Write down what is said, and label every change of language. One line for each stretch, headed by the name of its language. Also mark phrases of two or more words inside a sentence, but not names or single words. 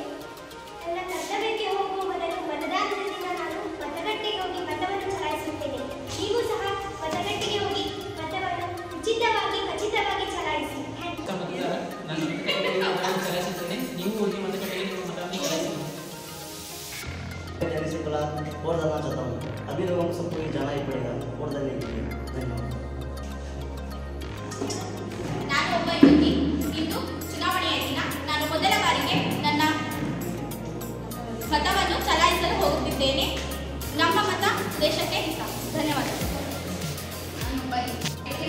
Kannada: ನನ್ನ ಕರ್ತವ್ಯಕ್ಕೆ ಹೋಗುವ ಮೊದಲು ಮತದಾನದ ದಿನ ನಾನು ಮತಗಟ್ಟೆಗೆ ಹೋಗಿ ಮತವನ್ನು ಚಲಾಯಿಸುತ್ತೇನೆ. ನೀವು ಸಹ ಮತಗಟ್ಟೆಗೆ ಹೋಗಿ ಮತವನ್ನು ಉಚಿತವಾಗಿ ಖಚಿತವಾಗಿ ಚಲಾಯಿಸಿ. ನಾನು ಮತಗಟ್ಟೆಗೆ ಚಲಾಯಿಸುತ್ತೇನೆ. ನೀವು ಹೋಗಿ ಮತಗಟ್ಟೆಗೆ ನಿಮ್ಮ ಮತವನ್ನು ಚಲಾಯಿಸಿ.
Hindi: अभिनव सबको जाना ही पड़ेगा वोट देने के लिए. धन्यवाद.
Kannada: ನಾನು ಒಬ್ಬ ಯುವತಿ. ಇಂದು ಚುನಾವಣೆಯ ದಿನ. ನಾನು ಮೊದಲ ಬಾರಿಗೆ ನನ್ನ ಮತವನ್ನು ಚಲಾಯಿಸಲು ಹೋಗುತ್ತಿದ್ದೇನೆ. ನಮ್ಮ ಮತ ದೇಶಕ್ಕೆ ಹಿತ. ಧನ್ಯವಾದಗಳು. ನಾನೊಬ್ಬ ವ್ಯಕ್ತಿ.